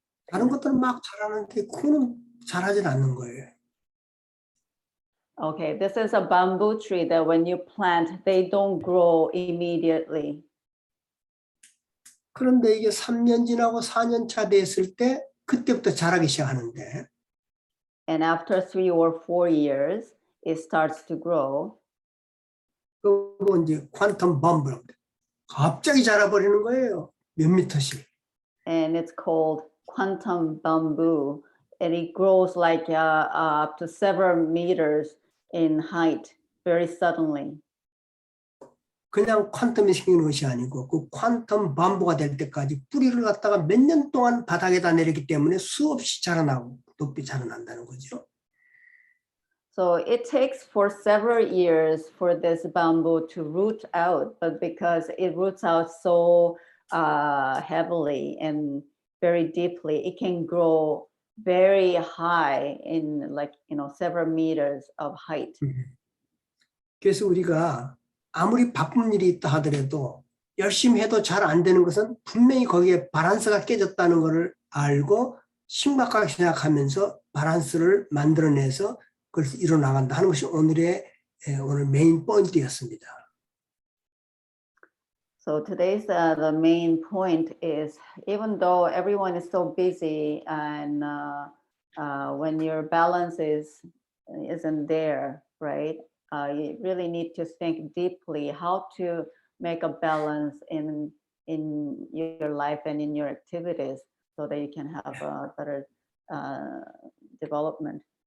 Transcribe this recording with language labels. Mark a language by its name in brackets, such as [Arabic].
[Korean] 다른 것들은 막 자라는데 그거는 자라질 않는 거예요. [English] okay, this is a bamboo tree that when you plant, they don't grow immediately. [Korean] 그런데 이게 3년 지나고 4년 차 됐을 때 그때부터 자라기 시작하는데 [English] And after 3 or 4 years, it starts to grow. [Korean] 그거 이제 퀀텀 범블 갑자기 자라버리는 거예요. 몇 미터씩. [English] And it's called quantum bamboo. And it grows like up to several meters in height very suddenly. [Korean] 그냥 퀀텀이 생기는 것이 아니고 그 퀀텀 밤부가 될 때까지 뿌리를 갖다가 몇 년 동안 바닥에다 내리기 때문에 수없이 자라나고 높이 자라난다는 거죠. [English] So it takes for several years for this bamboo to root out, but because it roots out so heavily and very deeply, it can grow very high in several meters of height. [Korean] 그래서 우리가 아무리 바쁜 일이 있다 하더라도 열심히 해도 잘 안 되는 것은 분명히 거기에 밸런스가 깨졌다는 것을 알고 심각하게 생각하면서 밸런스를 만들어내서 그걸 이뤄나간다 하는 것이 오늘 메인 포인트였습니다. [English] So today's the main point is, even though everyone is so busy and when your balance isn't there, right? You really need to think deeply how to make a balance in your life and in your activities so that you can have a better development.